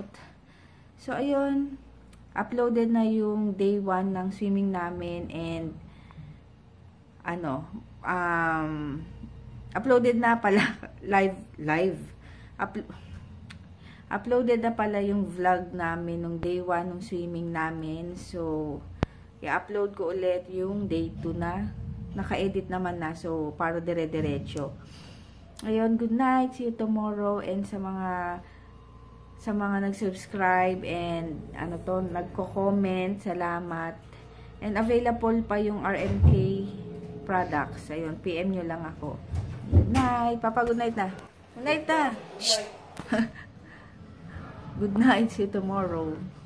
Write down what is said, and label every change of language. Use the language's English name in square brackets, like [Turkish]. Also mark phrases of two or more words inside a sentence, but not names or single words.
[Filipino] So ayun, uploaded na yung day 1 ng swimming namin [English] and uploaded [Filipino] na pala uploaded na pala yung vlog namin nung day 1 ng swimming namin. So i-upload ko ulit yung day 2 na. Naka-edit naman na. So, para dire-diretso. Ayun, [English] good night. See you tomorrow. [Filipino] And sa mga nag-subscribe and nagko-comment, salamat. [English] And available [Filipino] pa yung RMK products. Ayun, PM nyo lang ako. [English] Good night. Papa, good night na. Good night na. Good night. See you tomorrow.